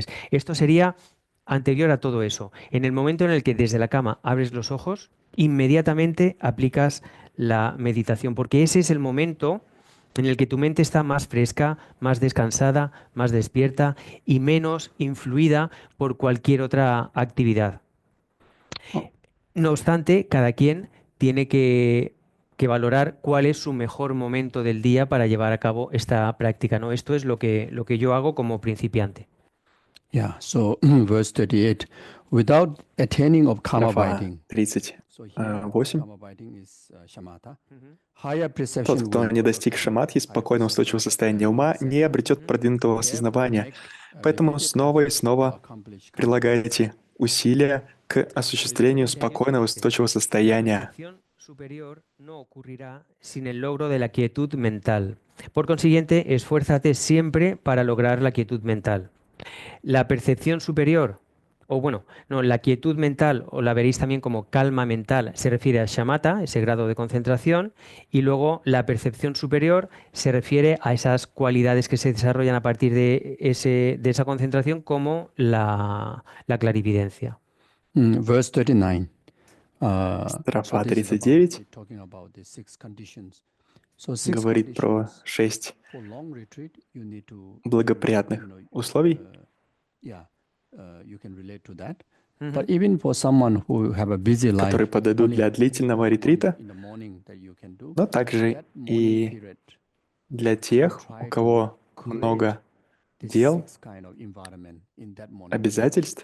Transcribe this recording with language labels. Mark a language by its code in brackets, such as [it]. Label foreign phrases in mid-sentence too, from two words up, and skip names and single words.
[es] Esto sería anterior a todo eso. En el momento en el que desde la cama abres los ojos, inmediatamente aplicas la meditación, porque ese es el momento en el que tu mente está más fresca, más descansada, más despierta y menos influida por cualquier otra actividad. No obstante, cada quien tiene que valorar cuál es su mejor momento del día para llevar a cabo esta práctica, ¿no? Esto es lo que yo hago como principiante. [en] Yeah, so verse 38, without attaining of karma [ru] Графа biting. 38. Тот, кто не достиг шаматхи, спокойного устойчивого состояния ума, не обретет продвинутого осознавания. Поэтому снова и снова прилагайте усилия к осуществлению спокойного устойчивого состояния. [es] Superior no ocurrirá sin el logro de la quietud mental. Por consiguiente, esfuérzate siempre para lograr la quietud mental. La percepción superior, la quietud mental, o la veréis también como calma mental, se refiere a shamatha, ese grado de concentración, y luego la percepción superior se refiere a esas cualidades que se desarrollan a partir de esa concentración, como la clarividencia. [en] Verse 39. [ru] Строфа 39 говорит про 6 благоприятных условий. Которые подойдут для длительного ретрита, но также и для тех, у кого много дел, обязательств.